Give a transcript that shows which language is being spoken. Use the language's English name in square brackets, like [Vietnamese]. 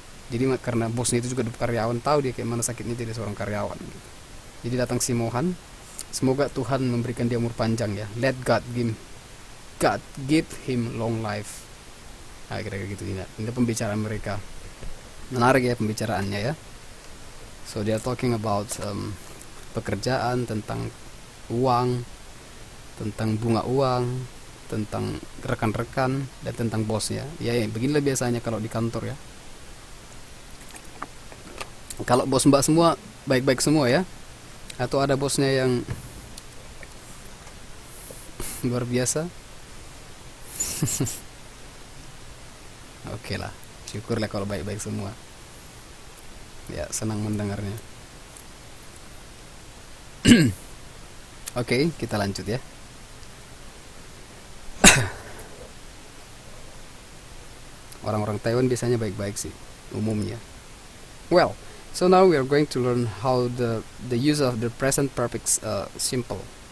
[Indonesian] Jadi karena bosnya itu juga karyawan, tahu dia kayak mana sakitnya jadi seorang karyawan gitu. Jadi datang si Mohan, semoga Tuhan memberikan dia umur panjang ya. [English] Let God give him long life. [Indonesian] Nah, kira-kira gitu. Ini pembicaraan mereka. Menarik ya pembicaraannya ya. [English] So they are talking about [Indonesian] pekerjaan, tentang uang, tentang bunga uang, tentang rekan-rekan, dan tentang bosnya. Ya, beginilah biasanya kalau di kantor ya. Kalau bos mbak semua baik-baik semua ya, atau ada bosnya yang luar biasa. Oke lah, syukurlah kalau baik-baik semua. Ya, senang mendengarnya. Oke, kita lanjut ya. Orang-orang Taiwan biasanya baik-baik sih, umumnya. [English] Well, so now we are going to learn how the use of the present perfect simple.